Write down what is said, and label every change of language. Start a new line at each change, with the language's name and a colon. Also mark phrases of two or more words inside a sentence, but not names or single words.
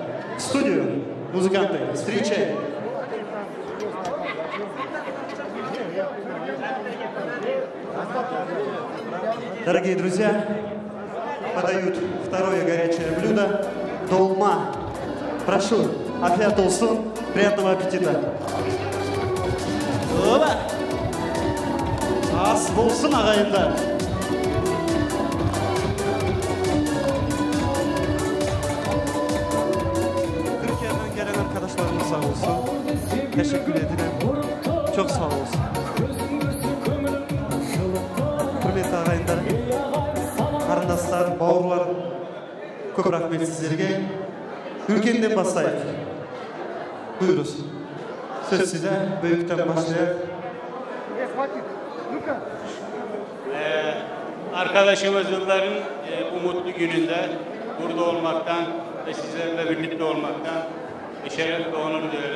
Russian: В студию, музыканты, встречаем. Дорогие друзья, подают второе горячее блюдо – долма. Прошу,
Turkish: afiyet olsun,
Russian: приятного аппетита.
Kazakh: Опа! Ас болсын ағайындар.
Turkish: Türkiye'den gelen arkadaşlarımız sağ olsun. Teşekkür ederim. Çok sağ olsun.
Kazakh: Құрметті ағайындар, қарындастар, бауырлар, көп рахмет сіздерге. Үлкенден бастайық.
Turkish: Buyuruz. Söz size, büyükten başlayalım. Arkadaşımızların bu mutlu gününde burada olmaktan ve sizlerle birlikte olmaktan şeref ve onur duyarız.